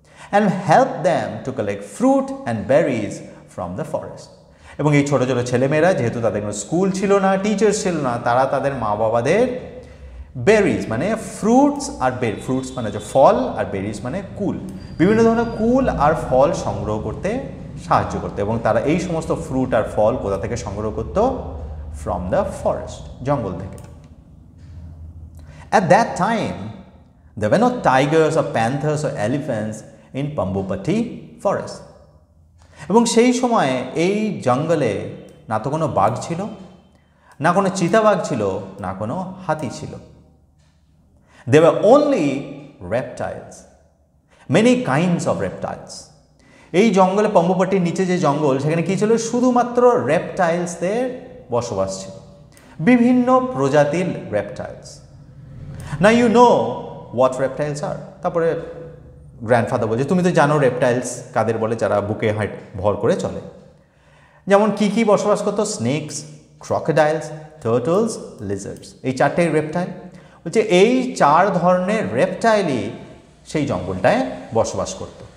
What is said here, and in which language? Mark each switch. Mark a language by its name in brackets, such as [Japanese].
[English] and help them to collect fruit and berries from the forest, [Bangla] এবং এই ছোটো ছোটো ছেলেমেয়েরা, যেহেতু তাদের কোনো স্কুল ছিল না, টিচার্স ছিল না, তারা তাদের মা বাবাদের বেরিজ মানে ফ্রুটস আর ফ্রুটস মানে হচ্ছে ফল, আর বেরিজ মানে কুল, বিভিন্ন ধরনের কুল আর ফল সংগ্রহ করতে সাহায্য করতো। এবং তারা এই সমস্ত ফ্রুট আর ফল কোথা থেকে সংগ্রহ করতো? [English] from the forest, [Bangla] জঙ্গল থেকে। [English] At that time, there were no tigers or panthers or elephants in Pambupati forest. [Bangla] এবং সেই সময়ে এই জঙ্গলে না তো কোনো বাঘ ছিল, না কোনো চিতাবাঘ ছিল, না কোনো হাতি ছিল। [English] There were only reptiles, many kinds of reptiles. [Bangla] এই জঙ্গলে, পম্বুপাটির নিচে যে জঙ্গল, সেখানে কী ছিল? শুধুমাত্র রেপটাইলসদের বসবাস ছিল, বিভিন্ন প্রজাতির reptiles. [English] Now you know what reptiles are. [Bangla] তারপরে গ্র্যান্ডফাদার বলছে, তুমি তো জানো রেপটাইলস কাদের বলে, যারা বুকে হাইট ভর করে চলে। যেমন কি কি বসবাস করতো? স্নেকস, ক্রকোডাইলস, টার্টলস, লিজার্ডস, এই চারটে রেপটাইল। বলছে এই চার ধরনের রেপটাইলই সেই জঙ্গলটায় বসবাস করতো।